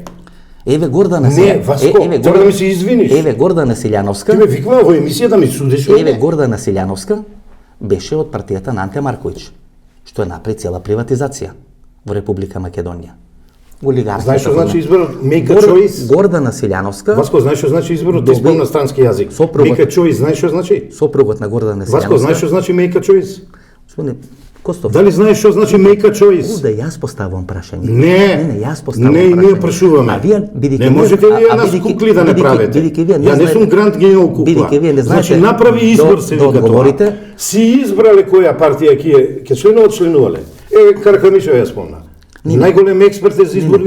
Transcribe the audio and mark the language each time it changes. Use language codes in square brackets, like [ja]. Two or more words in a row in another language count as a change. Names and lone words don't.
[mk] Еве Гордана Не, Васко, треба да ми се извиниш. Еве Гордана Силјановска. Ти ме викнува во емисија да ми судиш ли Еве не? Гордана Силјановска беше од партијата на Анте Марковиќ, што е направи цела приватизација во Република Македонија. Олигархија. Знаеш што значи изборот [en] make a choice? [mk] Гордана Силјановска, Васко, знаеш што значи изборот да избор на странски јазик? Сопругот- [en] Make a choice, [mk] знаеш што значи? сопругот на Гордана Силјановска. Васко, знаеш што значи [en] make a choice? [mk] Господине Костов, Дали знаеш што значи [en] make a choice? [mk] Овде јас поставувам прашање. Не, јас поставувам не, и прашање. ние прашуваме. А вие бидејќи Не можете ли ја нас бидејќи- кукли да не бидејќи- правите? бидејќи вие Ја не знаете- сум гранд генерал кукла. Бидејќи вие не знаете Значи направи избор да- се да вика одговорите. тоа. Си избрале која партија ќе членувале. Каракамишева ја спомна. Најголем експерт е за изборни